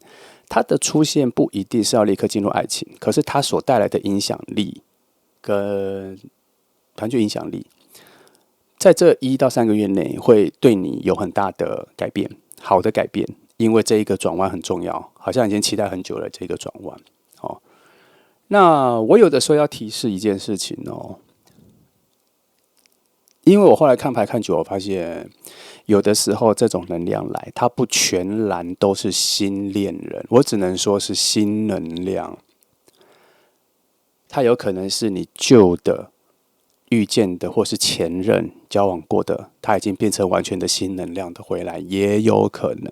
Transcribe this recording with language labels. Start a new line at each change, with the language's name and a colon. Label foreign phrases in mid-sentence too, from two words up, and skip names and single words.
Chinese: 它的出現不一定是要立刻進入愛情，可是它所帶來的影響力跟團隊影響力，在這1到3個月內會對你有很大的改變，好的改變，因為這一個轉彎很重要，好像已經期待很久了這個轉彎。哦，那我有的時候要提示一件事情哦，因為我後來看牌看久，我發現有的時候這種能量來，它不全然都是新戀人，我只能說是新能量。它有可能是你舊的、遇見的，或是前任交往過的，它已經變成完全的新能量的回來，也有可能。